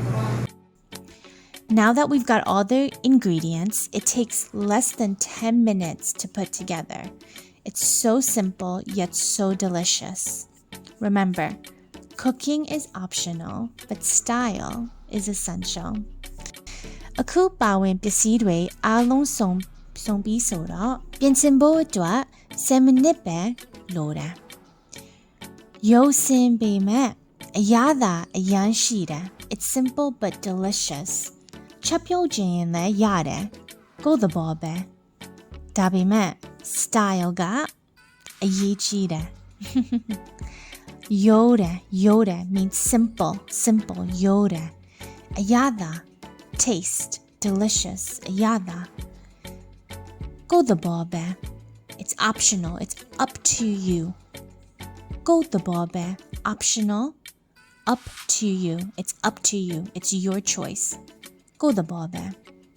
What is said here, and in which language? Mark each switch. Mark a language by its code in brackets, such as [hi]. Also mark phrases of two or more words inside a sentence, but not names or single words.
[en] Now that we've got all the ingredients, it takes less than 10 minutes to put together. It's so simple yet so delicious. Remember, cooking is optional, but style is essential. [my] အခုပါဝင်ပစ္စည်းတွေအားလုံးစုံပြီးဆိုတော့ပြင်ဆင်ဖို့အတွက်10မိနစ်ပဲလိုတယ်။ရုပ်စင်ပေမဲ့အရသာအရန်ရှိတယ် [en] It's simple but delicious. [my] ချက်ပြုတ်ခြင်းရင်လည်းရတယ်ကိုယ့်သဘောပဲဒါပေမဲ့ style ကအရေးကြီးတယ် ရိုးတယ် [en] means simple [my] ရိုးတယ်အရသာ [en] taste delicious [my] အရသာကိုယ့်သဘောပဲ [en] it's optional it's up to you [my] ကိုယ့်သဘောပဲ [en] optional up to you it's up to you it's your choice [my] ကိုယ့်သဘောပဲ